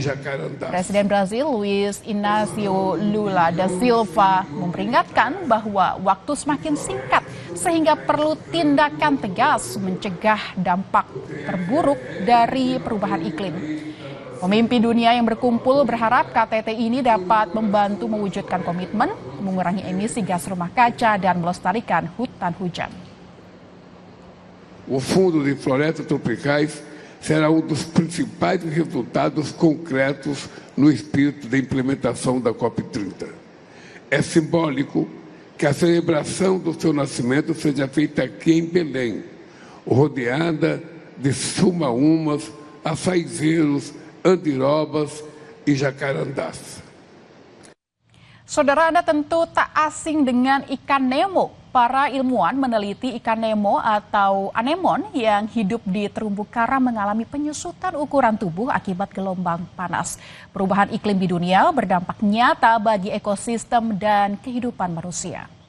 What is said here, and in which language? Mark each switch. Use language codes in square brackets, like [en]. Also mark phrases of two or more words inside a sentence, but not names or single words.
[id] Presiden Brasil Luiz Inácio Lula da Silva memperingatkan bahwa waktu semakin singkat sehingga perlu tindakan tegas mencegah dampak terburuk dari perubahan iklim. Pemimpin dunia yang berkumpul berharap KTT ini dapat membantu mewujudkan komitmen, mengurangi emisi gas rumah kaca, dan melestarikan hutan hujan. [pt] O Fundo de Florestas Tropicais será dos principais resultados concretos no espírito da implementação da COP30. É simbólico que a celebração do seu nascimento seja feita aqui em Belém, rodeada de sumaúmas, açaizeiros, andirobas e jacarandás. [id] Saudara, Anda tentu tak asing dengan ikan Nemo. Para ilmuwan meneliti ikan Nemo atau anemon yang hidup di terumbu karang mengalami penyusutan ukuran tubuh akibat gelombang panas. Perubahan iklim di dunia berdampak nyata bagi ekosistem dan kehidupan manusia.